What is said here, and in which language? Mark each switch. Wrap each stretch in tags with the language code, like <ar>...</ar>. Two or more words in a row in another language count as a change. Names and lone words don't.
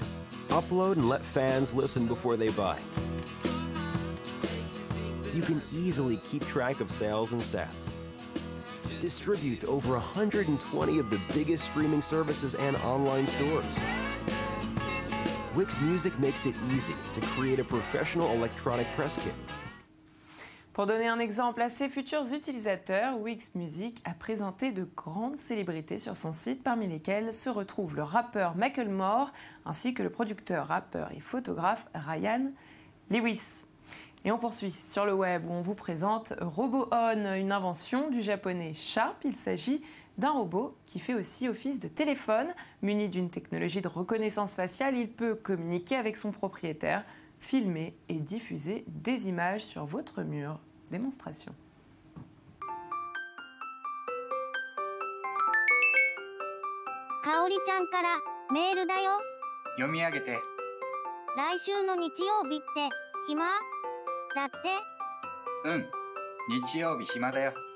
<en>Upload and let fans listen before they buy. You can easily keep track of sales and stats. Distribute to over 120 of the biggest streaming services and online stores. Wix Music makes it easy to create a professional electronic press kit.</en> <fr>Pour donner un exemple à ses futurs utilisateurs, Wix Music a présenté de grandes célébrités sur son site, parmi lesquelles se retrouve le rappeur Macklemore ainsi que le producteur, rappeur et photographe Ryan Lewis. Et on poursuit sur le web où on vous présente RoboOn, une invention du japonais Sharp. Il s'agit d'un robot qui fait aussi office de téléphone. Muni d'une technologie de reconnaissance faciale, il peut communiquer avec son propriétaire, filmer et diffuser des images sur votre mur. Démonstration.</fr> <ja>かおりちゃんからメールだよ。読み上げて。来週の日曜日って暇？だって。うん、日曜日暇だよ。</ja>